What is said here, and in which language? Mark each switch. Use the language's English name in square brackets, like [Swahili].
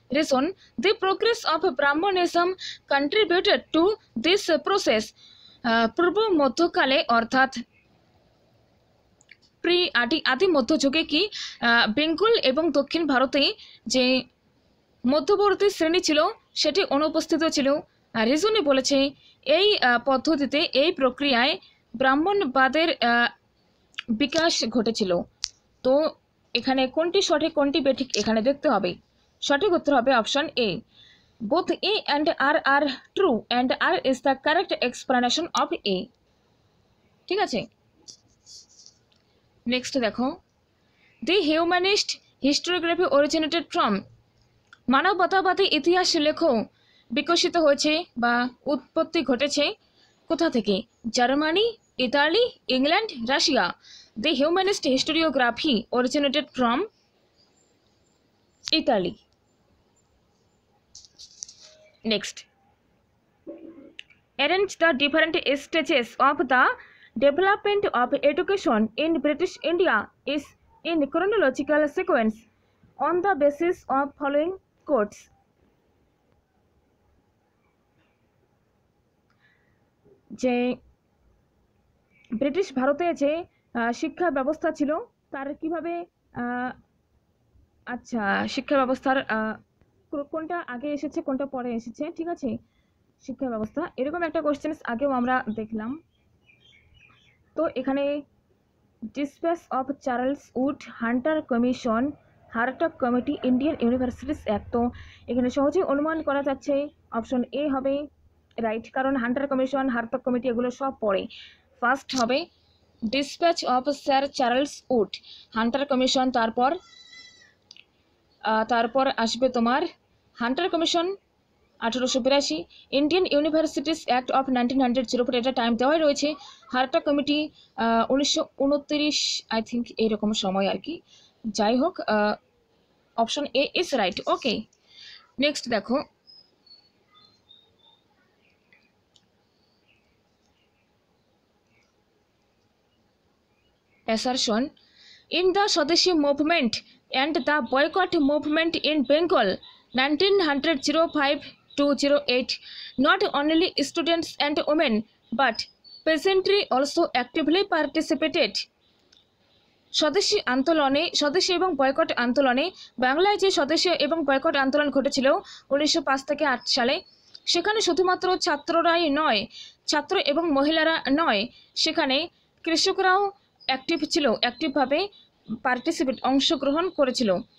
[English] Reason, the progress of Brahmanism contributed to this process. [Bangla] পূর্ব মধ্যকালে অর্থাৎ আদি মধ্যযুগে কি বেঙ্গল এবং দক্ষিণ ভারতে যে মধ্যবর্তী শ্রেণী ছিল সেটি অনুপস্থিত ছিল। রিজনে বলেছে এই পদ্ধতিতে, এই প্রক্রিয়ায় ব্রাহ্মণবাদের বিকাশ ঘটেছিল। তো এখানে কোনটি সঠিক কোনটি বেঠিক এখানে দেখতে হবে। সঠিক উত্তর হবে [English] Option A, both A and R are true and R is the correct explanation of A. [Bangla] ঠিক আছে, নেক্সট দেখো, [English] the humanist historiography originated from, [Bangla] মানবতাবাদী ইতিহাস লেখো বিকশিত হয়েছে বা উৎপত্তি ঘটেছে কোথা থেকে? Germany, Italy, England, Russia. [English] The humanist historiography originated from Italy. Next, arrange the different stages of the development of education in British India is in chronological sequence on the basis of following quotes. [Bangla] যে British ভারতে যে শিক্ষা ব্যবস্থা ছিল তার কিভাবে, আচ্ছা শিক্ষা ব্যবস্থার কোনটা আগে এসেছে কোনটা পরে এসেছে, ঠিক আছে, শিক্ষা ব্যবস্থা এরকম একটা কোশ্চেন আগেও আমরা দেখলাম। তো এখানে dispatch of Charles would, Hunter commission, হার্টক committee, Indian universities act. তো এখানে সহজেই অনুমান করা যাচ্ছে অপশন এ হবে রাইট, কারণ হান্টার কমিশন, হার্টক কমিটি এগুলো সব পড়ে। ফার্স্ট হবে dispatch of sir Charles would, Hunter commission, তারপর আসবে তোমার Hunter commission 1882, Indian universities act of 1904, এটা টাইম দেওয়াই রয়েছে। হার্টক কমিটি 1929 [English] I think [Bangla] এইরকম সময় আর কি। যাই হোক, [English] Option A is right. Okay, next [Bangla] দেখো, [English] assertion in the Swadeshi movement and the boycott movement in Bengal 1905-08, not only students and women but peasantry also actively participated. [Bangla] স্বদেশী আন্দোলনে, স্বদেশী এবং বয়কট আন্দোলনে, বাংলায় যে স্বদেশী এবং বয়কট আন্দোলন ঘটেছিল 1905 থেকে 8 সালে, সেখানে শুধুমাত্র ছাত্ররাই নয়, ছাত্র এবং মহিলারা নয়, সেখানে কৃষকরাও অ্যাক্টিভ ছিল, অ্যাক্টিভভাবে অংশগ্রহণ করেছিল।